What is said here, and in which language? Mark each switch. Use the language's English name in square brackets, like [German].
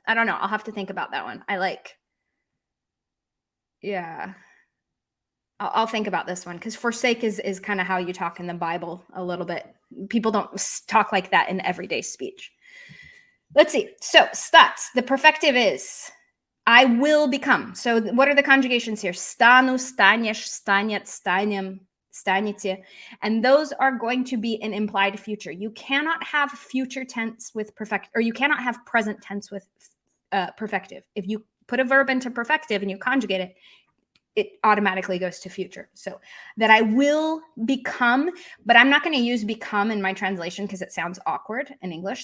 [English] I don't know. I'll have to think about that one. Yeah. I'll think about this one, because forsake is kind of how you talk in the Bible a little bit. People don't talk like that in everyday speech. Let's see. So stats, the perfective is I will become. So what are the conjugations here? [Russian] Стану, станешь, станет, станем, станете. [English] And those are going to be an implied future. You cannot have future tense with perfect, or you cannot have present tense with perfective. If you put a verb into perfective and you conjugate it, it automatically goes to future. So that I will become, but I'm not going to use become in my translation because it sounds awkward in English.